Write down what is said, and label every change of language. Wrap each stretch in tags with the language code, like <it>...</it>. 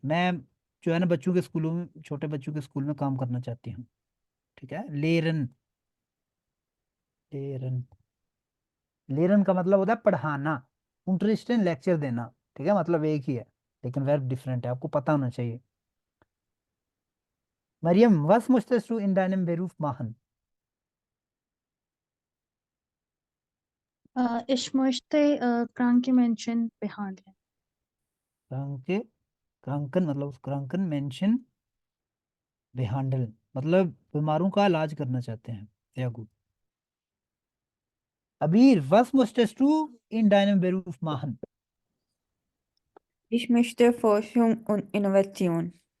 <hi>मैं जो है ना बच्चों के स्कूलों में, छोटे बच्चों के स्कूल में काम करना चाहती हूँ। ठीक है, लेरन। लेरन, लेरन का मतलब होता है पढ़ाना, unterrichten लेक्चर देना। ठीक है, मतलब एक ही है लेकिन वर्ब डिफरेंट है, आपको पता होना चाहिए।</hi> <de>मरियम, was möchtest du in deinem Beruf machen? Ich möchte kranke Menschen behandeln.</de> <hi>Kranke, Kranken मतलब</hi> <de>Kranken Menschen behandeln,</de> <hi>मतलब बीमारों का इलाज करना चाहते हैं।</hi> <de>sehr gut। अबीर, was möchtest du in deinem Beruf machen? Ich möchte Forschung und Innovation.</de>